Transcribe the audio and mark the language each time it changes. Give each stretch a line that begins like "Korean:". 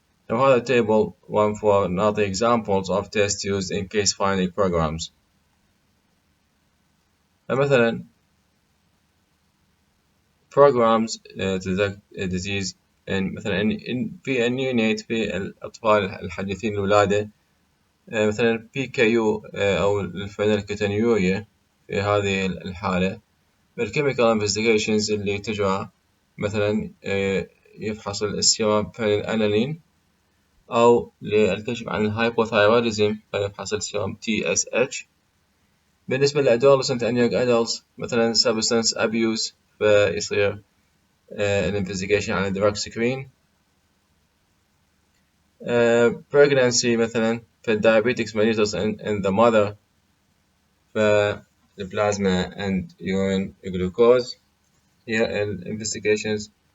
English: وهذا table 1.4 نعطي examples of tests used in case finding programs.
Arabic: مثلا
English: programs to detect a disease
Arabic: مثلا في النيونيت في الأطفال الحديثين الولادة، مثلا PKU أو الفينيلكتونيوريا في هذه الحالة بالchemical investigations اللي تجرى مثلا يفحص السيرم فينيلألانين، أو للكشف عن الهايبوثايروديزم فيفحص السيرم TSH. بالنسبة للأدولسنت
English: and young adults
Arabic: مثلا
English: substance abuse
Arabic: فيصير الانفستيجيشن عن drug screen.
English: pregnancy مثلا في diabetics mellitus in the mother فالبلازما and urine glucose هي investigations.